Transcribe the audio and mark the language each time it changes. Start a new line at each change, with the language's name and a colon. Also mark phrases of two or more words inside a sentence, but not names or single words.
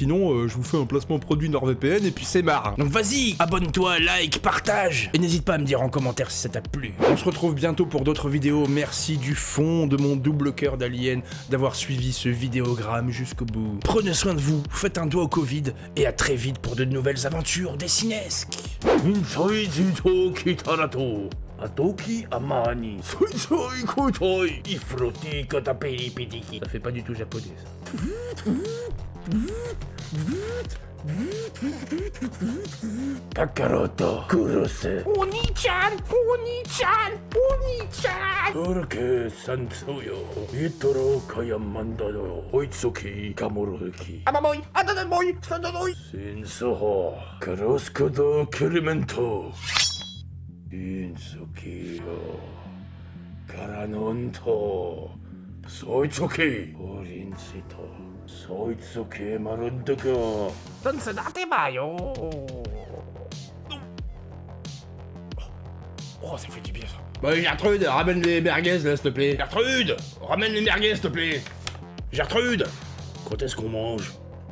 French: Sinon je vous fais un placement produit NordVPN et puis c'est marre. Donc vas-y, abonne-toi, like, partage. Et n'hésite pas à me dire en commentaire si ça t'a plu. On se retrouve bientôt pour d'autres vidéos. Merci du fond de mon double cœur d'alien d'avoir suivi ce vidéogramme jusqu'au bout. Prenez soin de vous, faites un doigt au Covid et à très vite pour de nouvelles aventures dessinesques. ソイジと来たらと、あときあまに、ソイソイコトイ、イフロティカタペリピティキ。 Ça fait pas du tout japonais ça. カカロとクロス。
Japanese: お兄ちゃん、お兄ちゃん、お兄ちゃん。トルケサンツヨ、イトロカヤマンダド、ホイツキカモロキ。あまもい、あだだもい、サンダドイ。センソホ、クロスコドクリメント。インソキヨ、カラノント、ソイツキ、オリンツト。そいつ系まるんだか。
English: Don't date mayo.
French: Oh, ça fait du bien ça. Bah Gertrude, ramène les merguez là s'il te plaît. Gertrude, ramène les merguez s'il te plaît. Gertrude, quand est-ce qu'on mange?